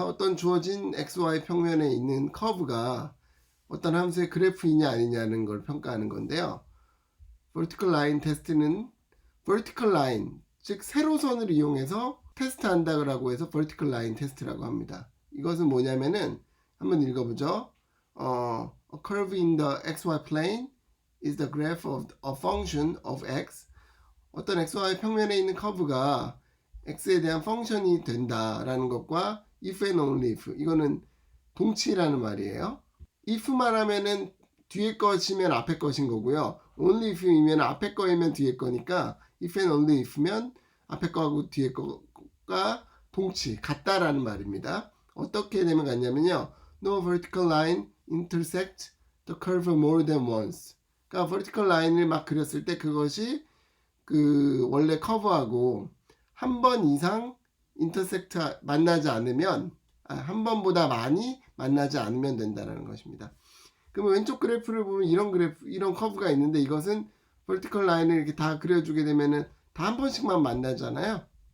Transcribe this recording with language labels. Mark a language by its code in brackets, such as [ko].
[ko] 어떤 주어진 XY 평면에 있는 커브가 어떤 함수의 그래프이냐 아니냐는 걸 평가하는 건데요. vertical line test는 vertical line, 즉 세로선을 이용해서 테스트한다고 해서 vertical line test라고 합니다. 이것은 뭐냐면은 한번 읽어보죠. [en] A curve in the XY plane is the graph of a function of x. [ko] 어떤 XY 평면에 있는 커브가 x에 대한 펑션이 된다라는 것과 [en] if and only if, [ko] 이거는 동치라는 말이에요. if만 하면은 뒤에 것이면 앞에 것인 거고요. only if이면 앞에 거이면 뒤에 거니까 if and only if면 앞에 거하고 뒤에 거가 동치, 같다라는 말입니다. 어떻게 되면 같냐면요. [en] No vertical line intersect the curve more than once. [ko] 그러니까 vertical line을 막 그렸을 때 그것이 그 원래 커브하고 한 번 이상 인터섹트 만나지 않으면, 한 번보다 많이 만나지 않으면 된다는 것입니다. 그러면 왼쪽 그래프를 보면 이런 커브가 있는데, 이것은 vertical line을 이렇게 다 그려주게 되면은 다 한 번씩만 만나잖아요.